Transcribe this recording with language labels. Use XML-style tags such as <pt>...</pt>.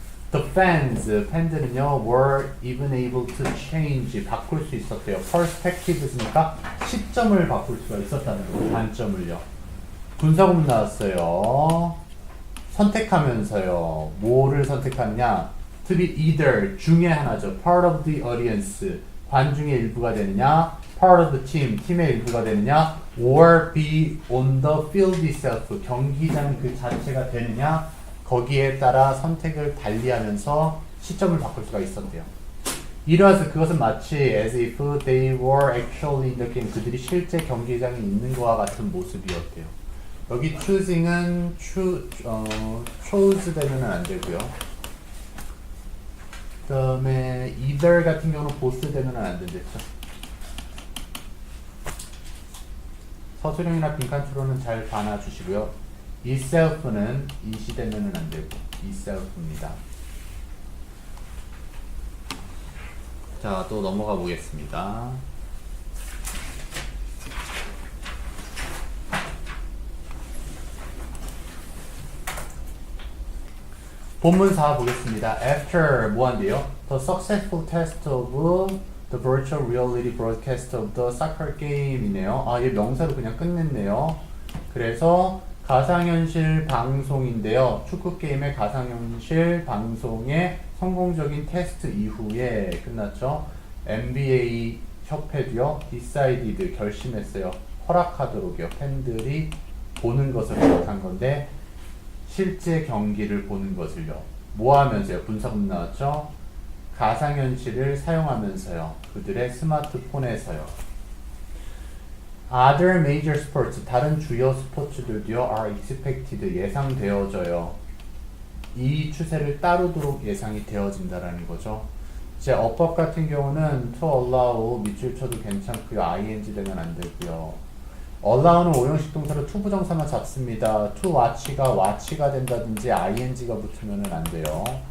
<en>The fans,</en> <ko>팬들은요,</ko> <en>were even able to change,</en> <ko>바꿀 수 있었대요. perspectives니까 시점을 바꿀 수가 있었다는 거예요. 관점을요. 분사구문 나왔어요. 선택하면서요. 뭐를 선택하느냐? To be either, 중에 하나죠.</ko> <en>part of the audience,</en> <ko>관중의 일부가 되느냐?</ko> <en>part of the team,</en> <ko>팀의 일부가 되느냐?</ko> <en>or be on the field itself,</en> <ko>경기장 그 자체가 되느냐? 거기에 따라 선택을 달리하면서 시점을 바꿀 수가 있었대요. 이러해서 그것은 마치</ko> <en>as if they were actually in the game,</en> <ko>그들이 실제 경기장에 있는 것과 같은 모습이었대요. 여기 choosing은 chose 되면 안 되고요. 그 다음에 either 같은 경우는 both 되면 안 된댔죠. 서술형이나 빈칸추로는 잘 봐놔주시고요. itself는 이시 되면은 안 되고 itself입니다. 자, 또 넘어가 보겠습니다. 본문 4 보겠습니다. After 뭐한대요?</ko> <en>The successful test of the virtual reality broadcast of the soccer game이네요.</en> <ko>아, 얘 명사로 그냥 끝냈네요. 그래서 가상현실 방송인데요. 축구게임의 가상현실 방송의 성공적인 테스트 이후에 끝났죠. NBA 협회도요.</ko> <en>decided</en> <ko>결심했어요. 허락하도록요. 팬들이 보는 것을 허락한 건데 실제 경기를 보는 것을요. 뭐 하면서요? 분사문 나왔죠. 가상현실을 사용하면서요. 그들의 스마트폰에서요.</ko> <en>Other major sports,</en> <ko>다른 주요 스포츠들도요,</ko> <en>are expected,</en> <ko>예상되어져요. 이 추세를 따르도록 예상이 되어진다라는 거죠. 이제 어법 같은 경우는 to allow, 밑줄 쳐도 괜찮고요, ing 되면 안 되고요. allow는 오형식 동사로 to 부정사만 잡습니다. to watch가 watch가 된다든지 ing가 붙으면 안 돼요.</ko>